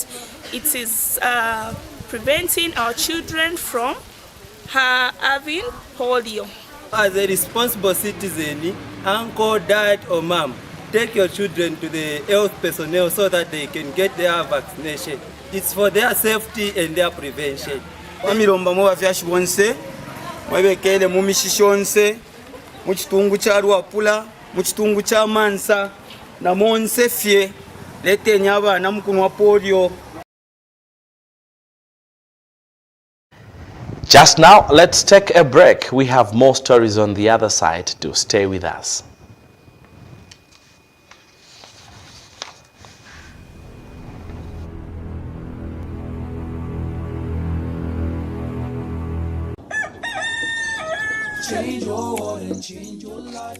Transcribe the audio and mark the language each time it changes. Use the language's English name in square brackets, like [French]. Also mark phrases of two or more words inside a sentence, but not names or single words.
[English] It is preventing our children from having polio. as a responsible citizen, uncle, dad, or mom, take your children to the health personnel so that they can get their vaccination. It's for their safety and their prevention. [Bemba] Wamiromba mu bafyashi bonse, mwebekele mu mishisho onse, mu kitungu kya Lwapula, mu kitungu kya Mansa, na monse fye, lete nyaba na mukunwa polio. [English] Just now, let's take a break. We have more stories on the other side. Do stay with us. Change your water and change your life.